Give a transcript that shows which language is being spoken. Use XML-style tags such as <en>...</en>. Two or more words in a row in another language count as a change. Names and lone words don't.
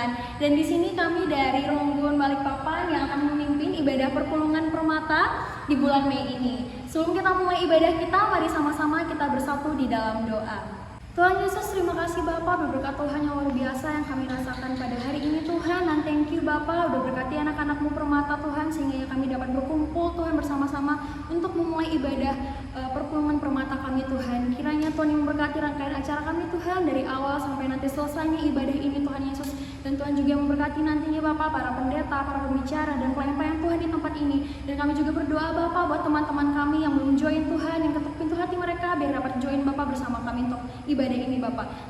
<id>Dan di sini kami dari Ronggun Balikpapan yang akan memimpin ibadah perpulungan permata di bulan Mei ini. Sebelum kita mulai ibadah kita, mari sama-sama kita bersatu di dalam doa. Tuhan Yesus, terima kasih Bapak, berkat Tuhan yang luar biasa yang kami rasakan pada hari ini Tuhan. Dan</id> <en>thank you</en> <id>Bapak, udah berkati anak-anak-Mu permata Tuhan, sehingga kami dapat berkumpul Tuhan bersama-sama untuk memulai ibadah perpulungan permata kami Tuhan. Kiranya Tuhan yang memberkati rangkaian acara kami Tuhan, dari awal sampai nanti selesainya ibadah ini Tuhan Yesus. Dan Tuhan juga memberkati nantinya Bapak, para pendeta, para pembicara, dan pelayan-pelayan Tuhan di tempat ini. Dan kami juga berdoa Bapak buat teman-teman kami yang belum join Tuhan, yang ketuk pintu hati mereka, biar dapat join Bapak bersama kami untuk ibadah ini Bapak.</id>